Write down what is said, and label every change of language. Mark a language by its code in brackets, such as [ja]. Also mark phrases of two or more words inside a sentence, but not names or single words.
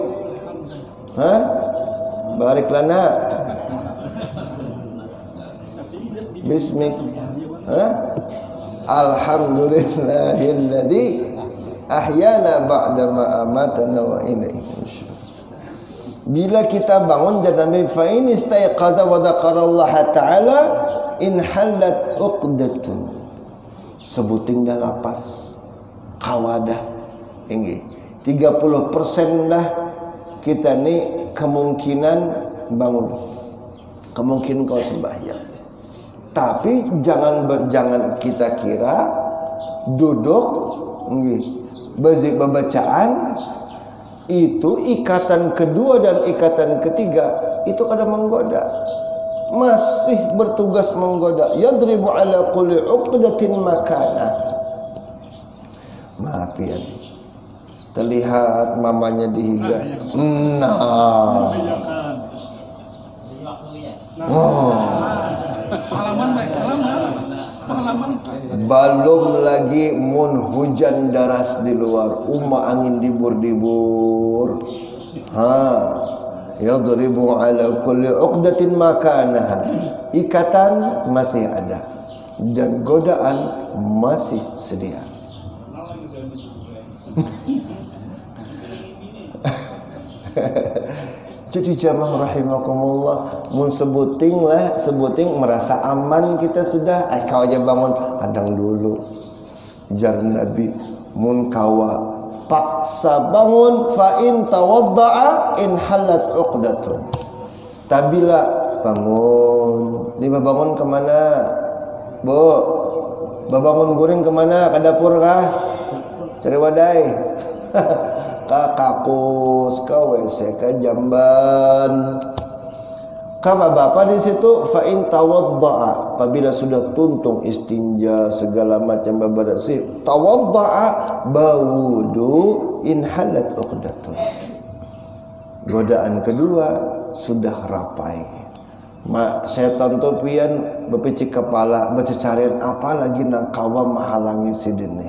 [ar] بارك لنا باسمك الحمد لله الذي أحيانا بعد ما أماتنا وإليه النشور. [bjn] Bila kita bangun jangan [ar] فإن استيقظ وذكر الله تعالى انحلت عقدة, [bjn] sebuting dah lapas kawadah tinggi 30% dah kita ni kemungkinan bangun, kemungkinan kau sembahyang. Tapi jangan kita kira duduk bacaan itu ikatan kedua dan ikatan ketiga itu kadang menggoda. masih bertugas menggoda. [ar] يضرب على كل عقدة مكانه. [bjn] Maaf ya, terlihat mamanya dihiga. Nah. Belum lagi mun hujan deras di luar, angin dibur-dibur. [ar] يضرب على كل عقدة مكانها. [bjn] Ikatan masih ada dan godaan masih sedia. Jadi jamaah rahimakumullah, mun sebuting merasa aman kita sudah. Kau aja bangun, hadang dulu. Jar Nabi, mun kawa paksa bangun, [ar] فإن توضأ انحلت عقدة. [bjn] Tabila bangun, lima bangun kemana? Bu, babangun guring kemana? Ke dapur kah? Cari wadai. Ka kakus, ka WC, ka jamban. Kama bapak di situ, [ar] فإن توضأ, [bjn] apabila sudah tuntung istinja segala macam bebersih, tawadda'a bawudu [ar] انحلت عقدة. [bjn] Godaan kedua sudah rapai. Setan tu pian bepicik kepala, bercecarian apa lagi nang kawa mahalangi sidene.